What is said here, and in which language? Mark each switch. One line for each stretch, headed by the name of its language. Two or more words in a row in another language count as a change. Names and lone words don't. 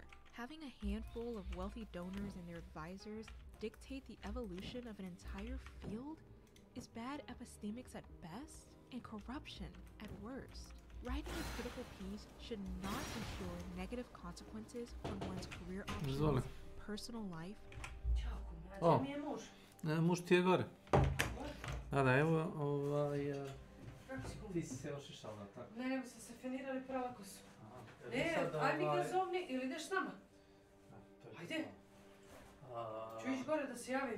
English: Having a handful of wealthy donors and their advisors dictate the evolution of an entire field is bad epistemics at best and corruption at worst. Writing a critical piece should not ensure negative consequences on one's career
Serbian: Izvoli.
English: options, personal life.
Serbian: O, muž ti je gore. Da, evo, ti si se ošišala, tako. Ne, nego sam se fenirali prelako su. Jel Ne, sad, aj mi ga zovni ili ideš s nama. Ajde. Ću ići gore da se javim.